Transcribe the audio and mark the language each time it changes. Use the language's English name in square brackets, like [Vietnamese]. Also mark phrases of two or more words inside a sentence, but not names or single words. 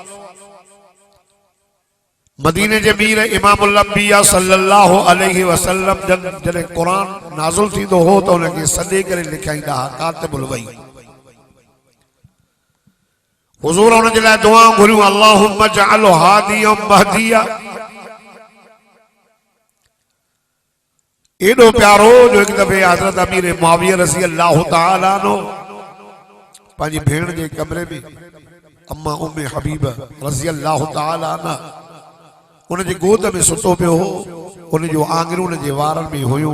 [Sindhi] मदीने जे मीर इमामुल अंबिया [Arabic] صلى الله عليه وسلم [Sindhi] जॾहिं क़ुरान नाज़िल थींदो हो त उनखे सॾे करे लिखाईंदा हुआ, [Arabic] كاتب الوحي. [Sindhi] हुज़ूर उन जे लाइ दुआऊं घुरियूं, [Arabic] اللهم اجعله هاديا مهديا. [Sindhi] एॾो प्यारो जो हिकु दफ़े हज़रत अमीर मुआविया [Arabic] رضي الله تعالى عنه [Sindhi] पंहिंजी भेण जे कमरे में अम्मा उम्मे हबीब [Arabic] رضي الله تعالى عنها [Sindhi] उनजे गोद में सुतो पियो हो, उन जो आंगुरियूं उन जे वारनि में हुयूं।